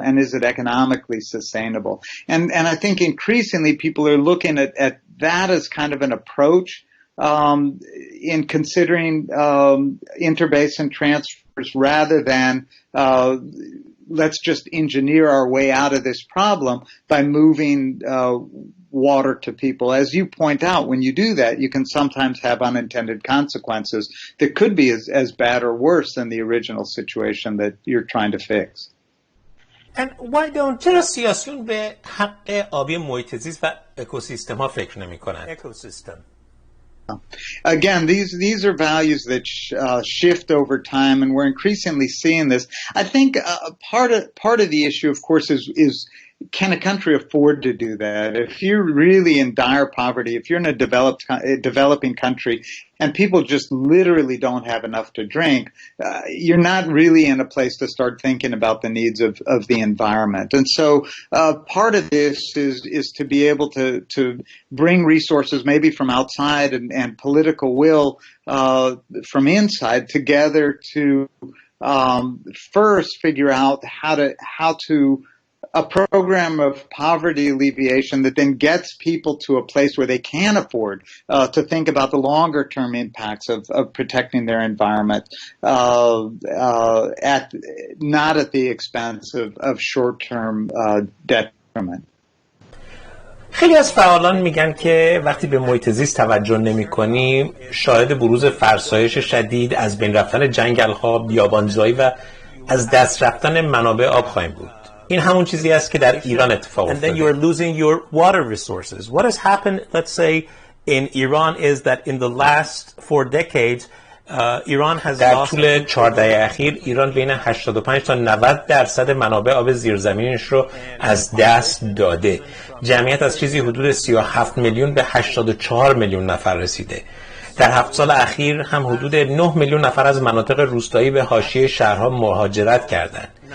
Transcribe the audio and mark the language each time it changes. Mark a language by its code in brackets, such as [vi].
[en] And is it economically sustainable? And I think increasingly people are looking at that as kind of an approach in considering interbasin transfers rather than let's just engineer our way out of this problem by moving water to people. As you point out, when you do that, you can sometimes have unintended consequences that could be as bad or worse than the original situation that you're trying to fix. And why don't [fa] چرا سیاسیون به حق آبی محیط زیست و اکوسیستم ها فکر نمی کنند؟ [en] Ecosystem. Again, these are values that shift over time, and we're increasingly seeing this. I think part of the issue, of course, is can a country afford to do that? If you're really in dire poverty, if you're in a developing country, and people just literally don't have enough to drink, you're not really in a place to start thinking about the needs of the environment. And so part of this is to be able to bring resources maybe from outside and political will from inside together to first figure out how to a program of poverty alleviation that then gets people to a place where they can afford to think about the longer term impacts of protecting their environment, not at the expense of short term detriment. [fa] خیلی از فعالان میگن که وقتی به محیط زیست توجه نمی‌کنیم شاهد بروز فرسایش شدید، از بین رفتن جنگل‌ها، بیابان‌زایی و از دست رفتن منابع آب خواهیم بود. این همون چیزی است که در ایران اتفاق افتاده. [en] And then you are losing your water resources. What has happened, let's say, in Iran is that in the last 4 decades, Iran has [fa] در [en] lost... [fa] طول 4 دهه اخیر ایران بین 85 تا 90% منابع آب زیرزمینیش رو از دست داده. جمعیت از چیزی حدود 37 میلیون به 84 میلیون نفر رسیده. در 7 سال اخیر هم حدود 9 میلیون نفر از مناطق روستایی به حاشیه شهرها مهاجرت کردند.